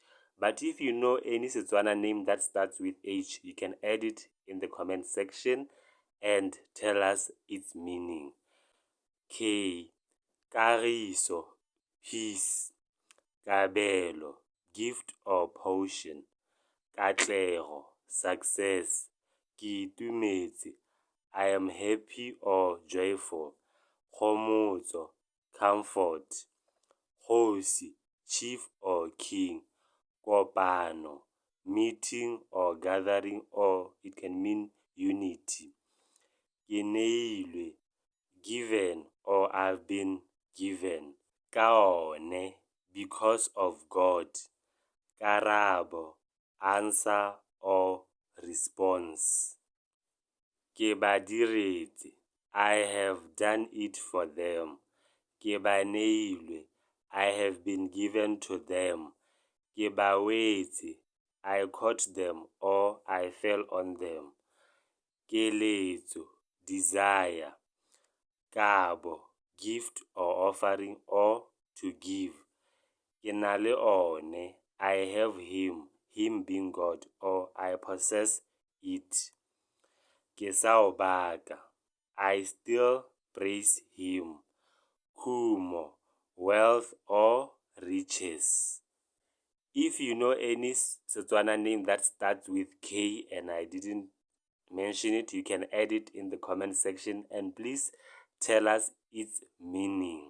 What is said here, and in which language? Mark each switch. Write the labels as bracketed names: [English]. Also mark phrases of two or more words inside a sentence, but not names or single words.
[English] But if you know any Setswana name that starts with H, you can add it in the comment section and tell us its meaning. K. Kagiso, peace. Kabelo, gift or potion. Katlego, success. Ke itumetse, I am happy or joyful. Kgomotso, comfort. Kgosi, chief or king. Kopano, meeting or gathering, or it can mean unity. Ke neilwe, given or I've been given. Ka one, because of God. Karabo, answer or response. Ke ba diretse, I have done it for them. Ke ba neilwe, I have been given to them. Ke ba wetse, I caught them or I fell on them. Keletso, desire. Kabo, gift or offering or to give. Ke na le one, I have him being God, or I possess it. Ke sa o baka, I still praise him. Khumo, wealth or riches. If you know any Setswana name that starts with K and I didn't mention it, you can add it in the comment section and please tell us its meaning.